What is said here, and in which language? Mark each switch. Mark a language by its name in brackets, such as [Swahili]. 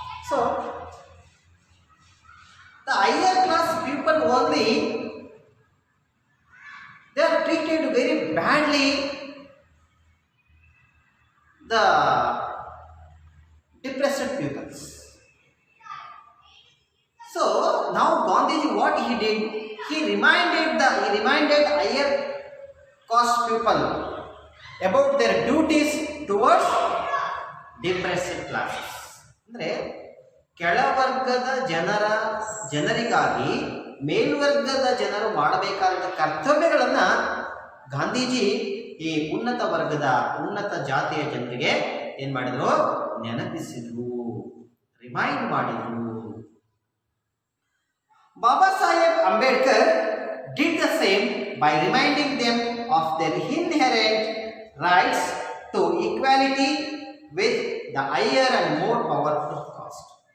[English] So, the higher class people only, they are treated very badly, the depressed peoples. So now Gandhiji, what he did, he reminded higher caste people about their duties towards depressed classes. [Kannada] ಅಂದರೆ ಕೆಳವರ್ಗದ ಜನರಿಗಾಗಿ ಮೇಲ್ವರ್ಗದ ಜನರು ಮಾಡಬೇಕಾದ ಕರ್ತವ್ಯಗಳನ್ನು ಗಾಂಧೀಜಿ ಈ ಉನ್ನತ ಜಾತಿಯ ಜನರಿಗೆ ಏನು ಮಾಡಿದ್ರು, ನೆನಪಿಸಿದ್ರು, ರಿಮೈಂಡ್ ಮಾಡಿದ್ರು. [English] Baba Saheb Ambedkar did the same by reminding them of their inherent rights to equality with the higher and more powerful caste.